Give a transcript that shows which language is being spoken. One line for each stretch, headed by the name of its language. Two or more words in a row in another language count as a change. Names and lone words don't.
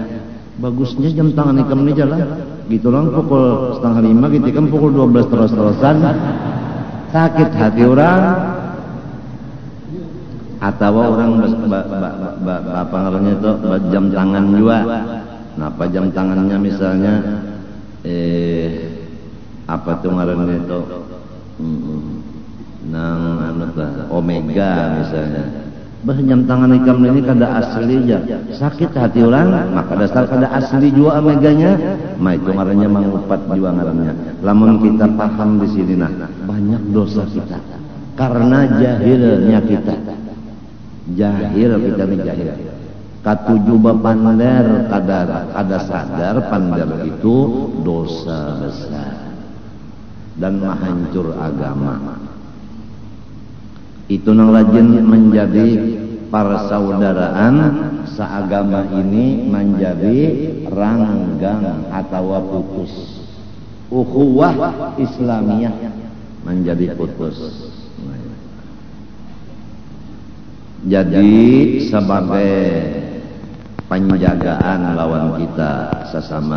Banjar: Bagusnya jam tangan ikam ini jalan. Gitu lang pukul 4:30, gitu kan pukul 12 terus-terusan. Sakit hati orang. Atau orang apa namanya itu jam tangan juga. Kenapa jam tangannya misalnya apa tuh ngarannya itu nang anu Omega misalnya. Jam tangan ikam ini kada asli aja. Sakit hati orang, maka dasar kada asli juga Omeganya. Mah itu ngarannya mengupat juga ngarannya. Lamun kita paham di sini nah, banyak dosa kita karena jahilnya kita. Jahil kita ini jahil. Katujuh pander kada sadar pander itu dosa besar dan menghancur agama. Itu nang rajin menjadi persaudaraan seagama ini menjadi ranggang atau putus.
Arabic: أخوة إسلامية
Banjar: menjadi putus. Jadi sebagai penjagaan lawan kita sesama